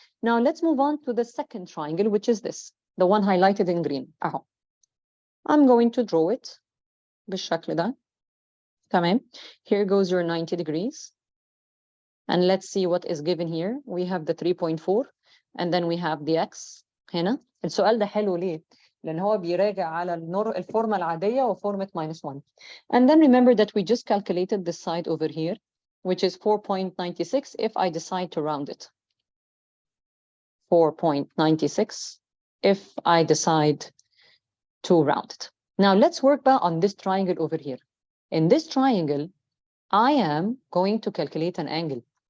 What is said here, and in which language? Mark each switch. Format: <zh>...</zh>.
<en>Now let's move on to the second triangle, which is this, the one highlighted in green.</en> <ar>أهو.</ar> <en>I'm going to draw it</en> <ar>بالشكل ده. تمام.</ar> <en>Here goes your 90 degrees. And let's see what is given here. We have the 3.4 and then we have the x</en> <ar>هنا. السؤال ده حلو ليه؟ لأن هو بيراجع على الفورمة العادية وفورمة -1.</ar> <en>And then remember that we just calculated this side over here, which is 4.96 if I decide to round it. 4.96 if I decide to round it. Now let's work back on this triangle over here. In this triangle, I am going to calculate an angle.</en>